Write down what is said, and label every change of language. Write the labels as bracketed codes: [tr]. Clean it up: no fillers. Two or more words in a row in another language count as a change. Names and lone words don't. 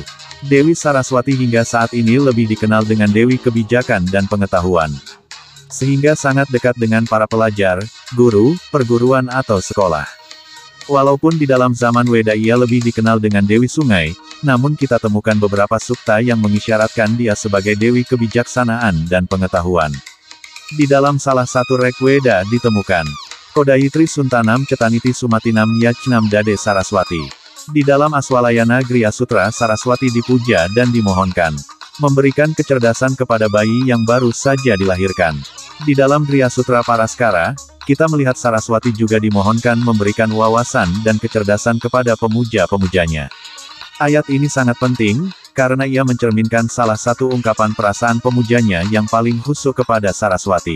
[id] Dewi Saraswati hingga saat ini lebih dikenal dengan Dewi Kebijakan dan Pengetahuan, sehingga sangat dekat dengan para pelajar, guru, perguruan atau sekolah. Walaupun di dalam zaman Weda ia lebih dikenal dengan Dewi Sungai, namun kita temukan beberapa sukta yang mengisyaratkan dia sebagai Dewi Kebijaksanaan dan Pengetahuan. Di dalam salah satu rek Weda ditemukan [sa] चोदयित्री सूनृतानां चेतन्ती सुमतीनां यज्ञं दधे सरस्वती. [id] Di dalam Aswalayana Griya Sutra Saraswati dipuja dan dimohonkan memberikan kecerdasan kepada bayi yang baru saja dilahirkan. Di dalam Griya Sutra Paraskara, kita melihat Saraswati juga dimohonkan memberikan wawasan dan kecerdasan kepada pemuja-pemujanya. Ayat ini sangat penting, karena ia mencerminkan salah satu ungkapan perasaan pemujanya yang paling khusyuk kepada Saraswati.